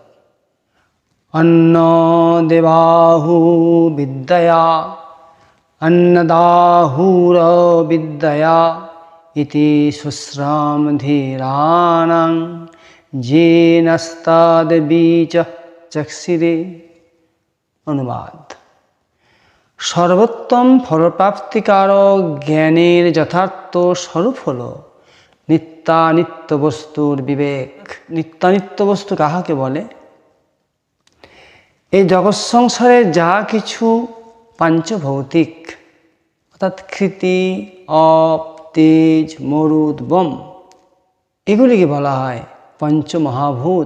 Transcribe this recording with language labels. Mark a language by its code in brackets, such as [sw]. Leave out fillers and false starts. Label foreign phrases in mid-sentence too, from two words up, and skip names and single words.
[sa] अन्नदेवाहु विद्यया अन्नदाहुरविद्यया इति शुश्राम धीराणां येनस्तद्बीज चक्षिरे। अनुवाद। [bn] সর্বোত্তম ফলপ্রাপ্তিকারক জ্ঞানের যথার্থ স্বরূপ হল নিত্যানিত্য বস্তুর বিবেক। নিত্যানিত্য বস্তু কাহাকে বলে? এই জগৎ সংসারে যা কিছু পাঞ্চভৌতিক অর্থাৎ কৃতি, অপ, তেজ, মরুদ, বম, এগুলিকে বলা হয় পঞ্চমহাভূত।